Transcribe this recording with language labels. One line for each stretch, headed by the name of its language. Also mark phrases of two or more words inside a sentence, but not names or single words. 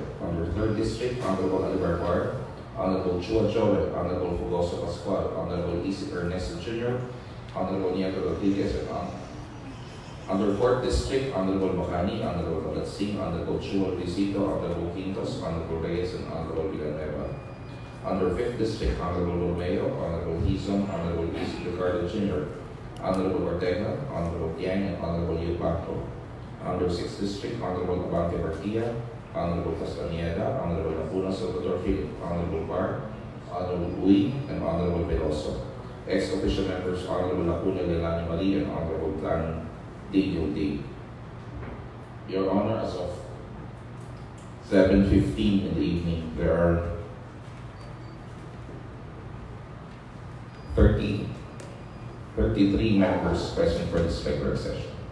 English: Under Third District, Honorable Alibar Bar, Honorable Chua Joel, Honorable Fugoso Pascual, Honorable Isaac Ernesto Jr., Honorable Nieto Rodriguez, and under 4th District, Honorable Makani, Honorable Bagat Singh, Honorable Chua Luisito, Honorable Quintos, Honorable Reyes, and Honorable Villanueva. Under 5th District, Honorable Romeo, Honorable Hizon, Honorable Luis Ricardo Jr., Honorable Ortega, Honorable Tiang, and Honorable Yubanco. Under 6th District, Honorable Abante Barquilla, Honorable Castañeda, Honorable Laguna Salvador Philip, Honorable Bar, Honorable Uy, and Honorable Veloso. Ex-official members, Honorable Laguna Lelani Marie, and Honorable Plan DUD. Your Honor, as of 7:15 in the evening, there are 33 members present for this regular session.